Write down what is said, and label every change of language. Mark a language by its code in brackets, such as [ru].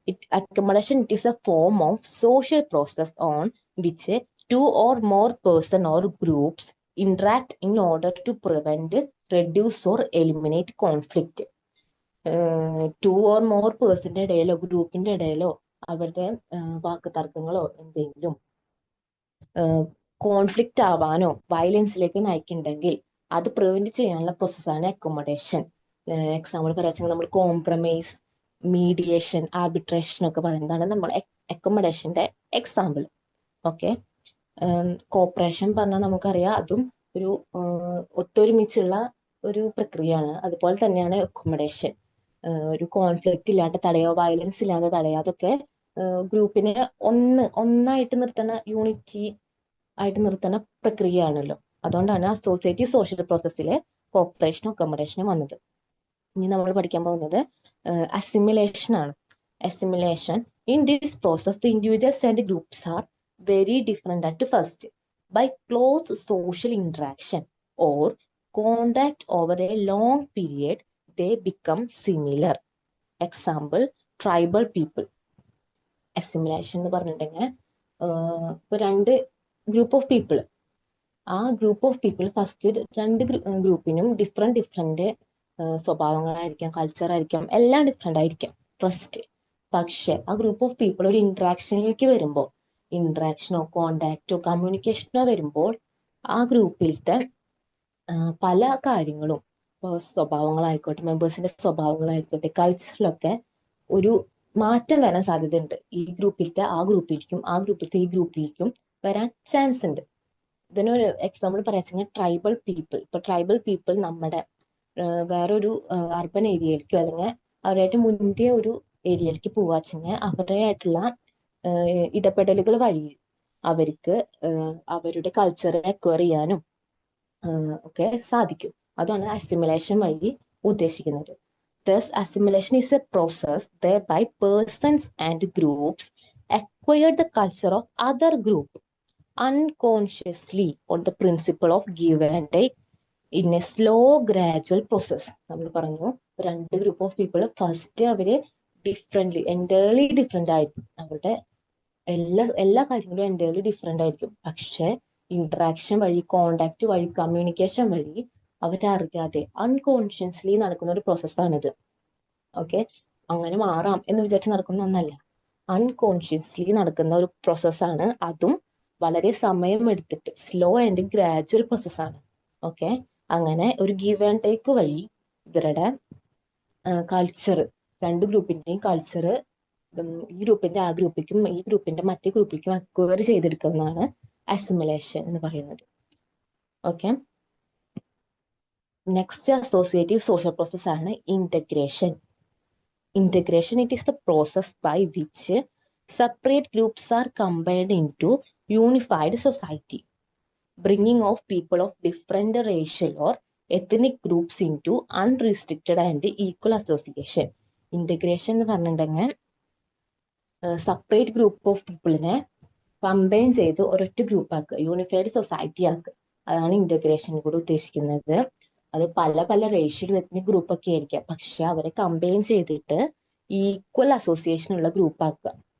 [en] Accommodation, it is a form of social process on which 2 or more person or groups interact in order to prevent, reduce or eliminate conflict. [ml] 2 or more പേഴ്സന്റെ ഇടയിലോ ഗ്രൂപ്പിന്റെ ഇടയിലോ അവരുടെ വാക്ക് തർക്കങ്ങളോ എന്തെങ്കിലും conflict ആവാനോ വയലൻസിലേക്ക് നയിക്കുന്നുണ്ടെങ്കിൽ അത് prevent ചെയ്യാനുള്ള പ്രോസസ്സാണ് accommodation. Example പറയാച്ചെങ്കിൽ നമ്മൾ compromise, mediation, arbitration ഒക്കെ പറയുന്നതാണ് നമ്മൾ അക്കോമഡേഷന്റെ എക്സാമ്പിൾ. ഓക്കെ, കോപ്പറേഷൻ പറഞ്ഞാൽ നമുക്കറിയാം അതും ഒരു ഒത്തൊരുമിച്ചുള്ള ഒരു പ്രക്രിയയാണ്. അതുപോലെ തന്നെയാണ് അക്കോമഡേഷൻ. ഒരു കോൺഫ്ലിക്റ്റ് ഇല്ലാണ്ട് തടയോ വയലൻസ് ഇല്ലാതെ തടയോ അതൊക്കെ ഗ്രൂപ്പിനെ ഒന്നായിട്ട് നിർത്തുന്ന യൂണിറ്റി ആയിട്ട് നിർത്തുന്ന പ്രക്രിയയാണല്ലോ. അതുകൊണ്ടാണ് അസോസിയേറ്റീവ് സോഷ്യൽ പ്രോസസ്സിലെ കോപ്പറേഷനും അക്കോമഡേഷനും വന്നത്. ഇനി നമ്മൾ പഠിക്കാൻ പോകുന്നത് അസിമിലേഷൻ ആണ്. [en] Assimilation, in this process the individuals and groups are very different at first. By close social interaction or contact over a long period, they become similar. Example, tribal people. [ml] Assimilation എന്ന് പറഞ്ഞിട്ടുണ്ടെങ്കിൽ ഇപ്പൊ 2 group of people, ആ group of people first 2 ഗ്രൂപ്പിനും different സ്വഭാവങ്ങളായിരിക്കാം, culture ആയിരിക്കാം, എല്ലാം different ആയിരിക്കാം first. പക്ഷെ ആ group of people ഒരു ഇന്ററാക്ഷനിലേക്ക് വരുമ്പോൾ, ഇന്ററാക്ഷനോ കോണ്ടാക്റ്റോ കമ്മ്യൂണിക്കേഷനോ വരുമ്പോൾ ആ ഗ്രൂപ്പിലത്തെ പല കാര്യങ്ങളും, സ്വഭാവങ്ങളായിക്കോട്ടെ, മെമ്പേഴ്സിന്റെ സ്വഭാവങ്ങളായിക്കോട്ടെ, കൾച്ചറിലൊക്കെ ഒരു മാറ്റം വരാൻ സാധ്യതയുണ്ട്. ഈ ഗ്രൂപ്പിലത്തെ ആ ഗ്രൂപ്പിലേക്കും ആ ഗ്രൂപ്പിലത്തെ ഈ ഗ്രൂപ്പിലേക്കും വരാൻ ചാൻസ് ഉണ്ട്. ഇതിനൊരു എക്സാമ്പിൾ പറയാ ട്രൈബൽ പീപ്പിൾ. ഇപ്പൊ ട്രൈബൽ പീപ്പിൾ നമ്മുടെ വേറൊരു അർബൻ ഏരിയയിലേക്കോ അല്ലെങ്കിൽ അവരായിട്ട് മുന്തിയ ഒരു ഏരിയയിലേക്ക് പോവാച്ചെങ്കിൽ അവരുടെയായിട്ടുള്ള ഇടപെടലുകൾ വഴി അവർക്ക് അവരുടെ കൾച്ചറെ അക്വയർ ചെയ്യാനും ഒക്കെ സാധിക്കും. അതാണ് അസിമിലേഷൻ വഴി ഉദ്ദേശിക്കുന്നത്. [en] Thus, assimilation is a process whereby persons and groups acquire the culture of other group unconsciously on the principle of give and take in a slow gradual process. [ml] നമ്മൾ പറഞ്ഞു രണ്ട് ഗ്രൂപ്പ് ഓഫ് പീപ്പിൾ ഫസ്റ്റ് അവര് entirely different ആയിരിക്കും. അവരുടെ എല്ലാ കാര്യങ്ങളും entirely different ആയിരിക്കും. പക്ഷെ ഇന്ററാക്ഷൻ വഴി, കോണ്ടാക്ട് വഴി, കമ്മ്യൂണിക്കേഷൻ വഴി അവരറിയാതെ അൺകോൺഷ്യസ്ലി നടക്കുന്ന ഒരു പ്രോസസ്സാണിത്. ഓക്കെ, അങ്ങനെ മാറാം എന്ന് വിചാരിച്ച് നടക്കുന്ന ഒന്നല്ല, അൺകോൺഷ്യസ്ലി നടക്കുന്ന ഒരു പ്രോസസ്സാണ്. അതും വളരെ സമയം എടുത്തിട്ട് സ്ലോ ആൻഡ് ഗ്രാജുവൽ പ്രോസസ്സാണ്. ഓക്കെ, അങ്ങനെ ഒരു ഗീവ് ആൻഡ് ടേക്ക് വഴി ഇവരുടെ കൾച്ചർ, രണ്ട് ഗ്രൂപ്പിന്റെയും കൾച്ചർ ഈ ഗ്രൂപ്പിന്റെ ആ ഗ്രൂപ്പിക്കും ഈ ഗ്രൂപ്പിന്റെ മറ്റേ ഗ്രൂപ്പിലേക്കും അക്വയർ ചെയ്തെടുക്കുന്നതാണ് അസിമിലേഷൻ എന്ന് പറയുന്നത്. Okay, next associative social process ആണ് integration. [en] Integration, it is the process by which separate groups are combined into unified society, bringing of people of different racial or ethnic groups into unrestricted and equal association. [ml] Integration എന്ന് പറഞ്ഞിട്ടുണ്ടെങ്കിൽ separate group of പീപ്പിളിനെ combine ചെയ്ത് ഒരൊറ്റ group ആക്കുക, unified society ആക്കുക. അതാണ് integration കൂടെ ഉദ്ദേശിക്കുന്നത്. അത് പല പല റേഷ്യൽ എത്നിക് ഗ്രൂപ്പ് ഒക്കെ ആയിരിക്കാം, പക്ഷെ അവരെ കമ്പൈൻ ചെയ്തിട്ട് ഈക്വൽ അസോസിയേഷൻ ഉള്ള ഗ്രൂപ്പ് ആക്കുക.